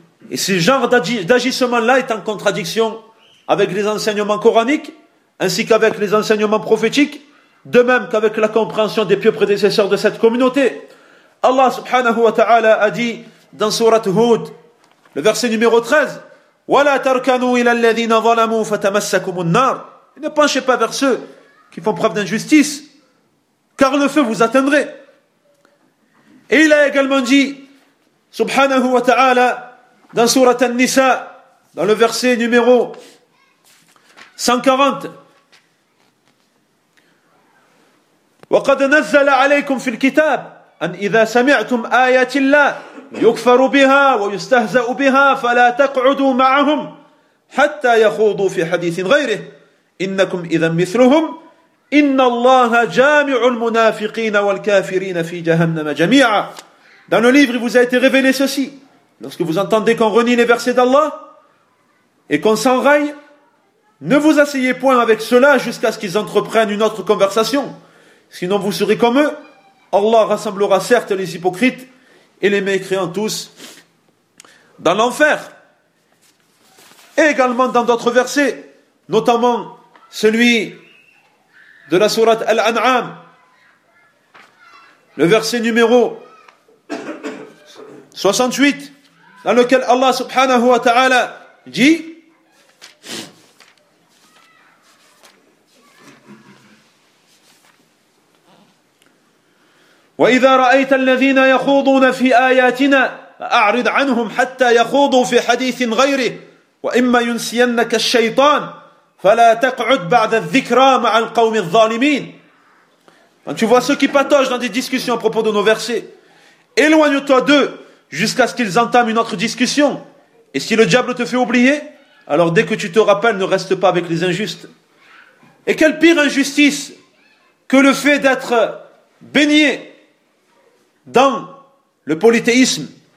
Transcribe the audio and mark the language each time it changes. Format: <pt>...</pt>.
<fr>Et ce genre d'agissement-là est en contradiction avec les enseignements coraniques, ainsi qu'avec les enseignements prophétiques, de même qu'avec la compréhension des pieux prédécesseurs de cette communauté. Allah</fr> <ar>subhanahu wa ta'ala</ar> <fr>a dit dans sourate Hud, le verset numéro 13, «</fr> <ar>Wa la tarkanu ila alladhina zalamu fatamassakum an-nar</ar> <fr>» Ne penchez pas vers ceux qui font preuve d'injustice, car le feu vous atteindrait. Et il a également dit,</fr> <ar>subhanahu wa ta'ala,</ar> <fr>dans sourate An-Nisa, dans le verset numéro 140,</fr> <ar>وَقَدْ نَزَّلَ عَلَيْكُمْ فِي الْكِتَابِ أَنْ إِذَا سَمِعْتُمْ آيَاتِ اللَّهِ يُكْفَرُ بِهَا وَيُسْتَهْزَأُ بِهَا فَلَا تَقْعُدُوا مَعَهُمْ حَتَّى يَخُوضُوا فِي حَدِيثٍ غَيْرِهِ إِنَّكُمْ إِذًا مِثْلُهُمْ إن الله جامع المنافقين والكافرين في جهنم جميعا.</ar> <fr>Dans le livre, il vous a été révélé ceci. Lorsque vous entendez qu'on renie les versets d'Allah et qu'on s'enraille, ne vous asseyez point avec cela jusqu'à ce qu'ils entreprennent une autre conversation. Sinon, vous serez comme eux. Allah rassemblera certes les hypocrites et les mécréants tous dans l'enfer. Et également dans d'autres versets, notamment celui de la sourate Al-An'am, le verset numéro 68, dans lequel Allah</fr> <ar>subhanahu wa ta'ala</ar> <fr>dit</fr> <ar>وَإِذَا رَأَيْتَ الَّذِينَ يَخُوضُونَ فِي آيَاتِنَا فَأَعْرِضْ عَنْهُمْ حَتَّى يَخُوضُوا فِي حَدِيثٍ غَيْرِهِ وَإِمَّا يُنْسِيَنَّكَ الشَّيْطَانِ فَلَا تَقْعُدْ بَعْدَ الذِّكْرَى مَعَ الْقَوْمِ الظَّالِمِينَ.</ar> <fr>Quand tu vois ceux qui patogent dans des discussions à propos de nos versets, éloigne-toi d'eux jusqu'à ce qu'ils entament une autre discussion. Et si le diable te fait oublier, alors dès que tu te rappelles, ne reste pas avec les injustes. Et quelle pire injustice que le fait d'être baigné dans le polythéisme,</fr>